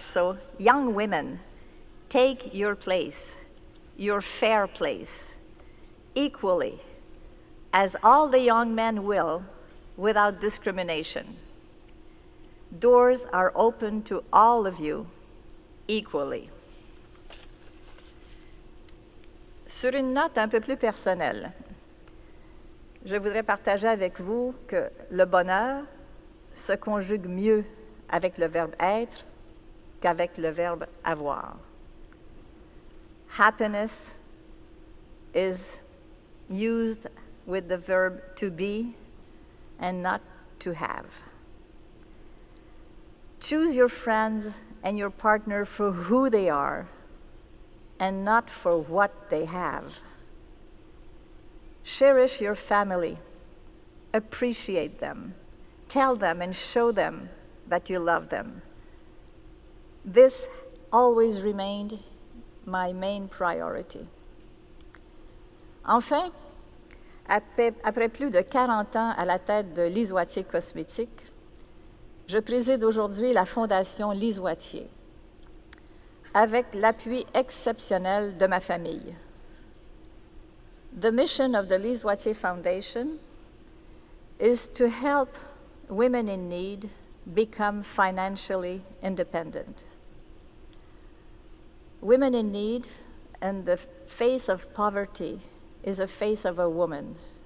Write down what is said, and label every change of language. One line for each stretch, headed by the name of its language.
English: So, young women, take your place, your fair place, equally, as all the young men will, without discrimination. Doors are open to all of you equally.
French: Sur une note un peu plus personnelle, je voudrais partager avec vous que le bonheur se conjugue mieux avec le verbe être qu'avec le verbe avoir.
English: Happiness is used with the verb to be and not to have. Choose your friends and your partner for who they are and not for what they have. Cherish your family, appreciate them, tell them and show them that you love them. This always remained my main priority.
French: Enfin, après plus de 40 ans à la tête de Lise Wattier Cosmétiques, je préside aujourd'hui la Fondation Lise Wattier, avec l'appui exceptionnel de ma famille.
English: The mission of the Lise Wattier Foundation is to help women in need become financially independent. Women in need and the face of poverty is a face of a woman.